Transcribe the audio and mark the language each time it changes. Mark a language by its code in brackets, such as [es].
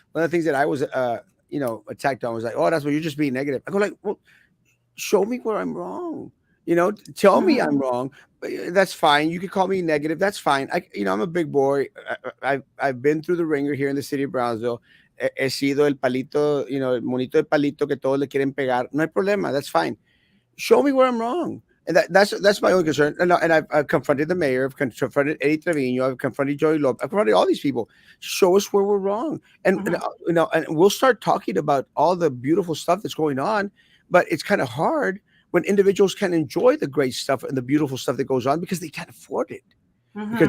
[en] One of the things that I was, attacked on was like, "Oh, that's what you're just being negative." I go like, "Well, show me where I'm wrong. Tell me I'm Mhm. wrong. That's fine. You could call me negative. That's fine. I'm a big boy. I've been through the ringer here in the city of Brownsville. [es] He sido el palito, el monito de palito que todos le quieren pegar. No hay problema. [en] That's fine. Show me where I'm wrong. And that's my only concern. And I've confronted the mayor. I've confronted Eddie Trevino. I've confronted Joey Lopez. I've confronted all these people. Show us where we're wrong, Mhm. and we'll start talking about all the beautiful stuff that's going on. But it's kind of hard when individuals can enjoy the great stuff and the beautiful stuff that goes on because they can't afford it, because